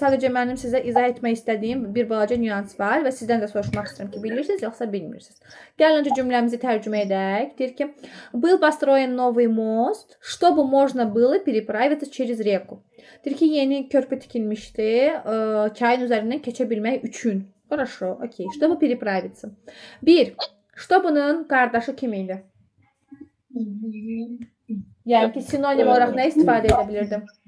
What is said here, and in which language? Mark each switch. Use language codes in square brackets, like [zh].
[az] Sadəcə mənim sizə izah etmək istədiyim bir balaca nüans var və sizdən də soruşmaq istəyirəm ki, bilirsiniz yoxsa bilmirsiniz. Gəlin öncə cümləmizi tərcümə edək. Deyir ki, [ru] был построен новый мост, чтобы можно было переправиться через реку. [az] Deyir ki, yeni körpü tikilmişdi, çayın üzərindən keçə bilmək üçün. [ru] Хорошо, [az] okey. [ru] Чтобы переправиться. 1. [az] Чтобы-nın qardaşı kim idi? Yəni ki, sinonim olaraq nə istifadə edə bilirdim?